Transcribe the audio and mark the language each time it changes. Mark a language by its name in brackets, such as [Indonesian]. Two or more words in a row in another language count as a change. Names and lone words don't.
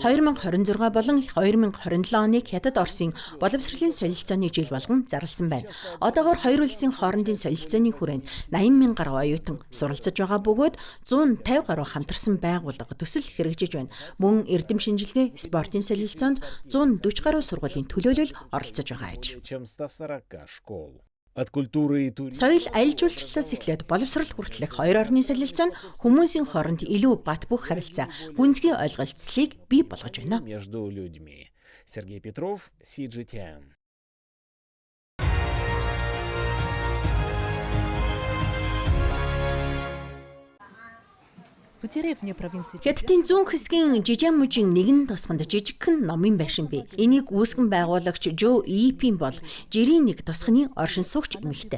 [Mongolian] 2026 болон 2027 оныг Хятад Оросын боловсролын солилцооны жил болгон зарласан байна. Одоогоор хоёр улсын хоорондын солилцооны хүрээнд 80,000 гаруй оюутан суралцж байгаа бөгөөд 150 гаруй хамтарсан байгууллага төсөл хэрэгжиж байна. Мөн эрдэм шинжилгээ, спортын солилцоонд 140 гаруй сургуулийн төлөөлөл оролцож байгаа аж. [Russian] чем 140 школ. От культуры и туризма [Mongolian] Соёл аялал жуулчлалаас эхлээд боловсрол хүртэлх хоёр орны солилцоо нь хүмүүсийн хооронд илүү бат бөх харилцаа, гүнзгий ойлголцлыг бий болгож байна. [Russian] между людьми. Сергей Петров, CGTN. [Mongolian] Хятадын зүүн хэсгийн Жижиамужийн нэгэн тосгонд жижигхэн номын байшин бий. Энийг үүсгэн байгуулагч Жо Ипин бол жирийн нэг тосгоны оршин суугч эмэгтэй.